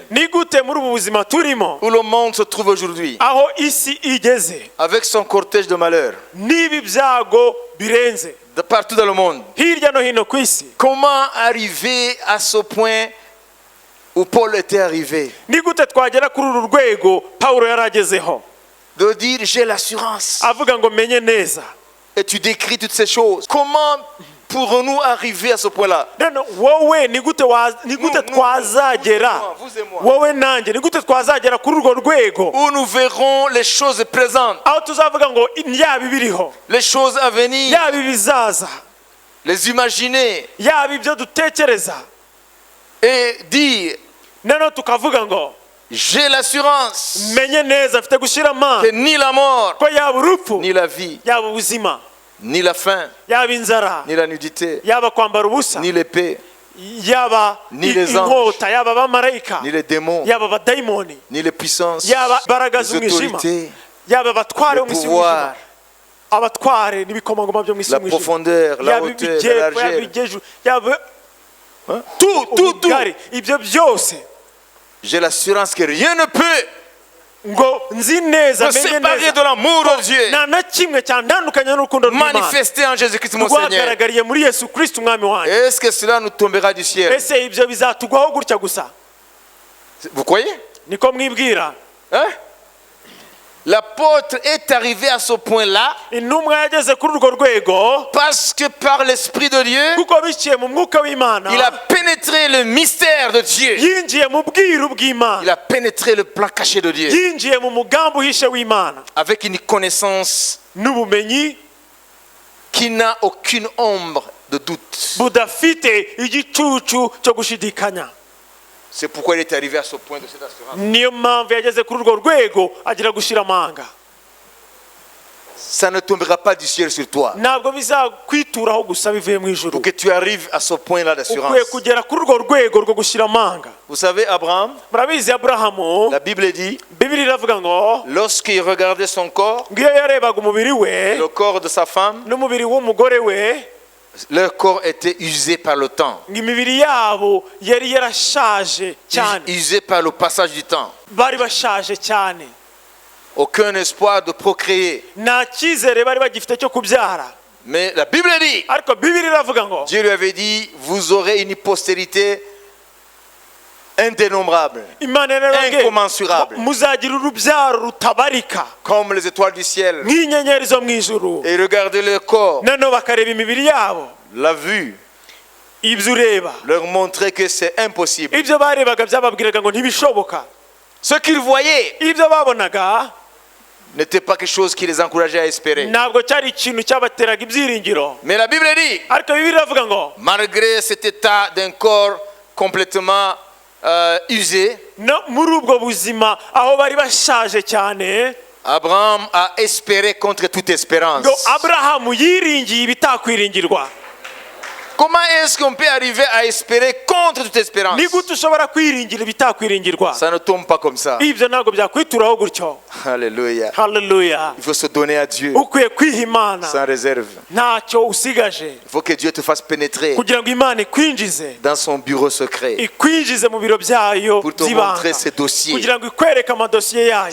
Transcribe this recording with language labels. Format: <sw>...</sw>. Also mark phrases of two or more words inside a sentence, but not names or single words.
<rw>Ni gute muri ubu buzima turimo,</rw> <fr>où le monde se trouve aujourd'hui,</fr> <rw>aho isi igeze</rw> <fr>avec son cortège de malheurs,</fr> <rw>n'ibi byago birenze</rw> <fr>de partout dans le monde,</fr> <rw>hirya no hino ku isi,</rw> <fr>comment arriver à ce point où Paul était arrivé,</fr> <rw>ni gute twagera kuri uru rwego Pawulo yaragezeho,</rw> <fr>de dire j'ai l'assurance,</fr> <rw>avuga ngo menye neza.</rw> <fr>et tu décris toutes ces choses. Comment pourrons-nous arriver à ce point-là?</fr> <rw>None wowe ni gute twazagera,</rw> <fr>vous et moi,</fr> <rw>wowe nanjye ni gute twazagera kuri urwo rwego</rw> <fr>où nous verrons les choses présentes,</fr> <rw>aho tuzavuga ngo yaba ibiriho,</rw> <fr>les choses à venir,</fr> <rw>yaba ibizaza,</rw> <fr>les imaginer</fr> <rw>yaba ibyo dutekereza,</rw> <fr>et dire</fr> <rw>noneho tukavuga ngo</rw> <fr>j'ai l'assurance</fr> <rw>menye neza, mfite gushyira amanga</rw> <fr>que ni la mort,</fr> <rw>ko yaba urupfu,</rw> <fr>ni la vie,</fr> <rw>yaba ubuzima,</rw> <fr>ni la faim,</fr> <rw>yaba inzara,</rw> <fr>ni la nudité,</fr> <rw>yaba kwambara ubusa,</rw> <fr>ni l'épée,</fr> <rw>yaba</rw> <fr>Ni les</fr> <rw>inkota, yaba abamarayika,</rw> <fr>ni les démons,</fr> <rw>yaba abadayimoni,</rw> <fr>ni les puissances,</fr> <rw>yaba imbaraga</rw> <fr>les</fr> <rw>z'umwijima,</rw> <fr>autorités,</fr> <rw>yaba abatware</rw> <fr>le</fr> <rw>bo mu isi y'umwijima,</rw> <fr>pouvoir,</fr> <rw>abatware n'ibikomangoma byo mu isi</rw> <fr>la</fr> <rw>y'umwijima,</rw> <fr>profondeur, la</fr> <rw>yaba</rw> <fr>hauteur,</fr> <rw>ibijyepfo,</rw> <fr>la</fr> <rw>yaba</rw> <fr>largeur,</fr> <rw>ibigeju, yaba</rw> <fr>tout.</fr> <rw>ubugari, ibyo byose</rw> <fr>J'ai l'assurance que rien ne peut</fr> <rw>ngo nzi neza,</rw> <fr>me</fr> <rw>menye</rw> <fr>séparer</fr> <rw>neza</rw> <fr>de l'amour de Dieu</fr> <rw>nta na kimwe cyandandukanya n'urukundo rw'Imana</rw> <fr>manifesté en Jésus-Christ mon Seigneur.</fr> <rw>rwagaragariye muri Yesu Kristo umwami wanjye.</rw> <fr>Est-ce que cela nous tombera du ciel?</fr> <rw>Ese ibyo bizatugwaho gutya gusa?</rw> <fr>Vous croyez?</fr> <rw>Niko mwibwira?</rw> <fr>Hein? L'apôtre est arrivé à ce point-là</fr> <rw>Intumwa yageze kuri urwo rwego</rw> <fr>parce que par l'Esprit de Dieu,</fr> <rw>kuko biciye mu mwuka w'Imana</rw> <fr>il a pénétré le mystère de Dieu.</fr> <rw>yinjiye mu bwiru bw'Imana,</rw> <fr>Il a pénétré le plan caché de Dieu</fr> <rw>yinjiye mu mugambi uhishe w'Imana</rw> <fr>avec une connaissance</fr> <rw>n'ubumenyi</rw> <fr>qui n'a aucune ombre de doute.</fr> <rw>budafite igicucu cyo gushidikanya.</rw> <fr>C'est pourquoi il est arrivé à ce point de cette assurance.</fr> <rw>Niyo mpamvu yageze kuri urwo rwego agira gushira amanga.</rw> <fr>ça ne tombera pas du ciel sur toi.</fr> <rw>ntabwo bizakwituraho gusa bivuye mu ijuru</rw> <fr>Pour que tu arrives à ce point-là d'assurance.</fr> <rw>ukwiye kugera kuri urwo rwego rwo gushyira amanga.</rw> <fr>Vous savez, Abraham,</fr> <rw>murabizi aburahamu</rw> <fr>la Bible dit,</fr> <rw>bibiri iravuga ngo</rw> <fr>lorsqu'il regardait son corps,</fr> <rw>ngiyo yarebaga umubiri we</rw> <fr>le corps de sa femme,</fr> <rw>n'umubiri w'umugore we,</rw> <fr>leur corps était usé par le temps,</fr> <rw>ngo imibiri yabo yari yarashaje cyane,</rw> <fr>usé par le passage du temps.</fr> <rw>bari bashaje cyane,</rw> <fr>Aucun espoir de procréer.</fr> <rw>nta cyizere bari bagifite cyo kubyara.</rw> <fr>Mais la Bible dit,</fr> <rw>ariko bibiri iravuga ngo</rw> <fr>Dieu lui avait dit, vous aurez une postérité indénombrable,</fr> <rw>imana yarababwiye</rw> <fr>incommensurable,</fr> <rw>muzagira urubyaro rutabarika</rw> <fr>comme les étoiles du ciel.</fr> <rw>nk'inyenyeri zo mu ijuru.</rw> <fr>Et regardez leur corps,</fr> <rw>noneho bakareba imibiri yabo,</rw> <fr>la vue</fr> <rw>ibyo ureba,</rw> <fr>leur montrait que c'est impossible.</fr> <rw>ibyo barebaga byababwiraga ngo ntibishoboka.</rw> <fr>Ce qu'ils voyaient</fr> <rw>ibyo babonaga</rw> <fr>n'était pas quelque chose qui les encourageait à espérer.</fr> <rw>ntabwo cyari ikintu cyabateraga ibyiringiro.</rw> <fr>Mais la Bible dit,</fr> <rw>ariko bibiri iravuga ngo</rw> <fr>malgré cet état d'un corps complètement usé,</fr> <rw>no muri ubwo buzima aho bari bashaje cyane,</rw> <fr>Abraham a espéré contre toute espérance.</fr> <rw>ngo aburahamu yiringiye ibitakwiringirwa.</rw> <fr>Comment est-ce qu'on peut arriver à espérer contre toute espérance?</fr> <rw>ni gute ushobora kwiringira ibitakwiringirwa?</rw> <fr>Ça ne tombe pas comme ça.</fr> <rw>ibyo ntabwo byakwituraho gutyo.</rw> <fr>Alléluia.</fr> <rw>haleluya.</rw> <fr>Il faut se donner à Dieu</fr> <rw>ukwiye kwiha imana</rw> <fr>sans réserve.</fr> <rw>ntacyo usigaje,</rw> <fr>Il faut que Dieu te fasse pénétrer</fr> <rw>kugira ngo imana ikwinjize,</rw> <fr>dans son bureau secret</fr> <rw>ikwinjize mu biro byayo</rw> <fr>pour te</fr> <rw>by'ibanga,</rw> <fr>montrer ses dossiers.</fr> <rw>kugira ngo ikwereke amadosiye yayo.</rw>